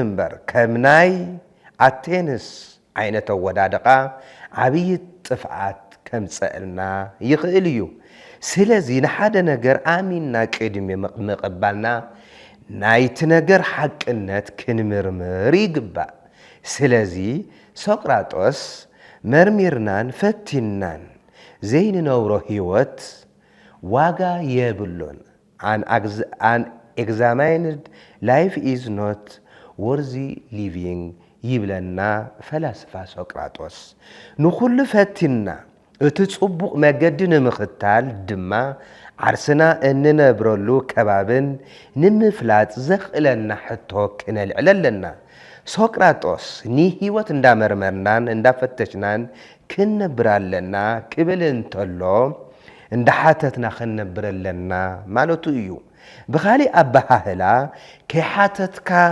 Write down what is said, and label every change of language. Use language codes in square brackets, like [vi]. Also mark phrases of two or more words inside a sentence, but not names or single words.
[ti] እምበር ከም ናይ ኣቴንስ ዓይነት ኣወዳድቓ ዓብዪ ጥፍዓት ከምፀአልና ይኽእል እዩ ስለዚ ንሓደ ነገር ኣሚንና ቅድሚ ምቕባልና ናይቲ ነገር ሓቅነት ክንምርምር ይግባእ ስለዚ ሶቅራጦስ መርሚርናን ፈቲናን ዘይንነብሮ ህይወት ዋጋ የብሎን [en] an examined life is not worthy living [ti] ይብለና ፈላስፋ ሶቅራጦስ ንኹሉ ፈቲና እቲ ጽቡቕ መገዲ ንምኽታል ድማ ዓርስና እንነብረሉ ከባብን ንምፍላጥ ዘኽእለና ሕቶ ክነልዕለለና ሶቅራጦስ ንህይወት እንዳመርመርናን እንዳፈተሽናን ክንነብራለና ክብል እንተሎ እንዳሓተትና ክንነብረለና ማለቱ እዩ ብኻሊእ ኣባሃህላ ከይሓተትካ